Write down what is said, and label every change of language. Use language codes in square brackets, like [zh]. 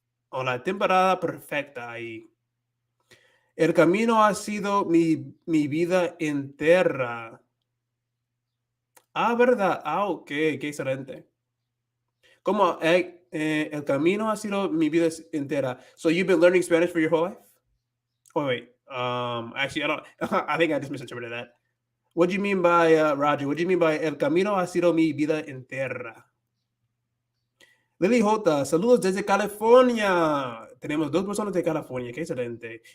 [es] O la temporada perfecta ahí. El camino ha sido mi vida entera. ¿Verdad? Ok, qué excelente. ¿Cómo? El camino ha sido mi vida entera. [en] So you've been learning Spanish for your whole life? Oh, wait. Actually, I don't. I think I just misinterpreted that. What do you mean by Roger? What do you mean by [es] el camino ha sido mi vida entera? Lily J, saludos desde California. Tenemos 2 personas de California, qué excelente.